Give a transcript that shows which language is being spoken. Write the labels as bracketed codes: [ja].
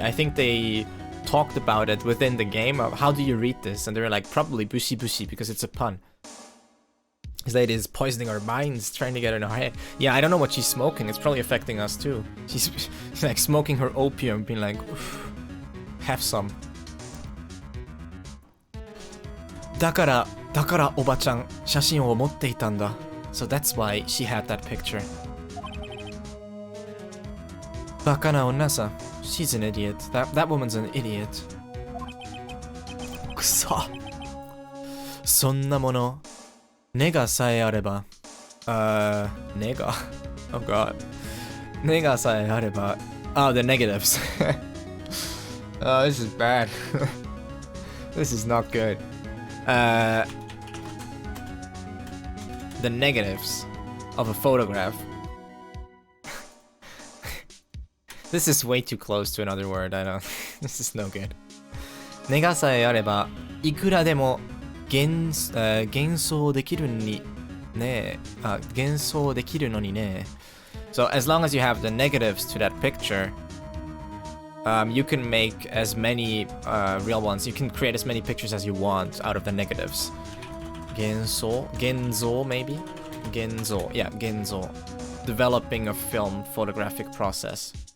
[en] I think they talked about it within the game of how do you read this, and they were like probably bushi bushi because it's a pun. This lady is poisoning our minds, trying to get in our head. Yeah, I don't know what she's smoking. It's probably affecting us too. She's like smoking her opium, being like, have some. [ja] だからおばちゃん写真を持っていたんだ。 [en] So that's why she had that picture. [ja] バカな女さ。 [en] She's an idiot. That woman's an idiot. [ja] くそ。そんなもの、ネガさえあれば。 [en] ネガ Oh god. [ja] ネガさえあれば。 [en] Oh, the negatives. Oh, this is bad. This is not good. The negatives of a photograph. This is way too close to another word. I don't. This is no good. [ja] ネガさえあれば、いくらでも幻想できるにね。幻想できるのにね。 [en] So as long as you have the negatives to that picture, you can make as many real ones. You can create as many pictures as you want out of the negatives. Genzo maybe? Genzo, yeah, Genzo. Developing a film photographic process.